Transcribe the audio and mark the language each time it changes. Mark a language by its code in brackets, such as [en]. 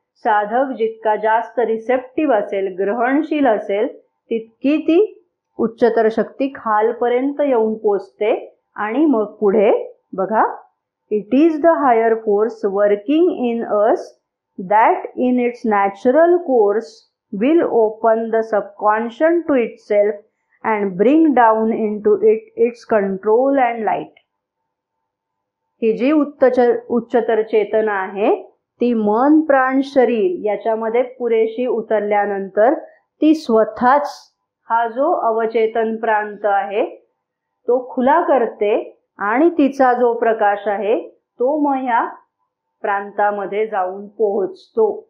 [mr] साधक जितका जास्त रिसेप्टिव्ह असेल, ग्रहणशील असेल, तितकी ती उच्चतर शक्ती खालपर्यंत येऊन पोचते. आणि मग पुढे बघा, [en] It is the higher force working in us that in its natural course will open the subconscious to itself and bring down into it its control and light. [mr] ही जी उच्चतर चेतना आहे ती मन प्राण शरीर याच्यामध्ये पुरेशी उतरल्यानंतर ती स्वतःच हा जो अवचेतन प्रांत आहे तो खुला करते आणि तिचा जो प्रकाश आहे तो मग ह्या प्रांतामध्ये जाऊन पोहोचतो.